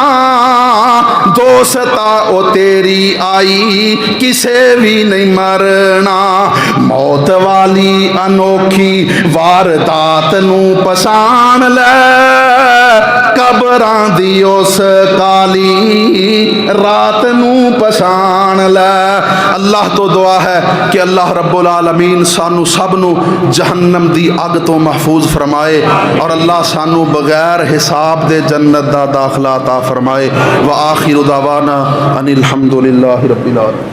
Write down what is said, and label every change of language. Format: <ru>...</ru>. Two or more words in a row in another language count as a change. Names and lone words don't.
<pa>ਦੋਸਤਾ ਓ ਤੇਰੀ ਆਈ ਕਿਸੇ ਭੀ ਨਹੀਂ ਮਰਨਾ। ਮੌਤ ਵਾਲੀ ਅਨੋਖੀ ਵਾਰਦਾਤ ਨੂੰ ਪਛਾਣ ਲੈ, ਕਬਰਾਂ ਦੀ ਉਸ ਕਾਲੀ ਰਾਤ ਨੂੰ ਪਛਾਣ ਲੈ। ਅੱਲਾਹ ਤੋ ਦੁਆ ਹੈ ਕਿ ਅੱਲਾਹ</pa> <ar>رب العالمين</ar> <pa>ਸਾਨੂੰ ਸਭ ਨੂੰ ਜਹੰਨਮ ਦੀ ਅੱਗ ਤੋ ਮਹਿਫ਼ੂਜ਼ ਫ਼ਰਮਾਏ, ਔਰ ਅੱਲਾਹ ਸਾਨੂੰ ਬਗ਼ੈਰ ਹਿਸਾਬ ਦੇ ਜੰਨਤ ਦਾ ਦਾਖ਼ਲਾ ਅਤਾ ਫ਼ਰਮਾਏ।</pa> <ar>وآخر دعوانا أن الحمد لله رب العالمين.</ar>